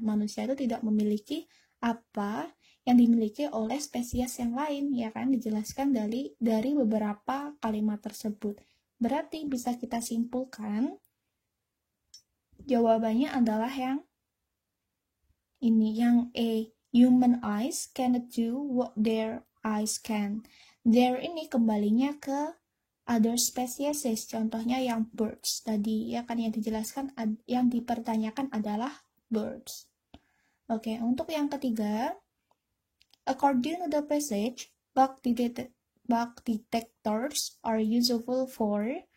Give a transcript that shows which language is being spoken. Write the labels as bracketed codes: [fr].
[id] Manusia itu tidak memiliki apa yang dimiliki oleh spesies yang lain, ya kan, dijelaskan dari beberapa kalimat tersebut. Berarti bisa kita simpulkan jawabannya adalah yang ini, yang A. [en] Human eyes cannot do what their eyes can. [id] Their ini kembalinya ke [en] other species, [id] contohnya yang birds tadi, ya kan, yang dijelaskan, yang dipertanyakan adalah birds. Oke, untuk yang ketiga, [en] according to the passage, bug detectors are useful for.